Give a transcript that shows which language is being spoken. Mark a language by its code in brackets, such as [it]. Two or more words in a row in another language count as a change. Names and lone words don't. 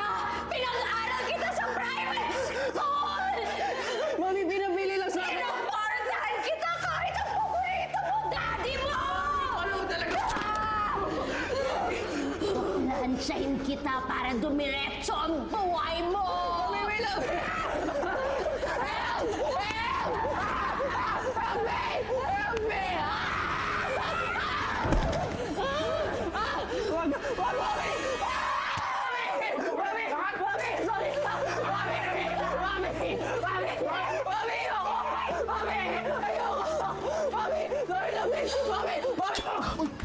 [tl] Pinag-aaral kita sa private school! Mami, pinabili lang sa akin. Pinapartahan kita kahit ang paborito mo, daddy mo! Ano talaga? Laansahin kita para dumiretso ang buhay mo! Mami, may lang! [en] Help! Help! Help me! Help me! [tl] Wag! Wag, Mami! Mami! Mami! Sorry! Mami! Mami! Mami! Mami! Ayoko! Mami! Ayoko! Mami! Sorry, Mami! Mami! Mami!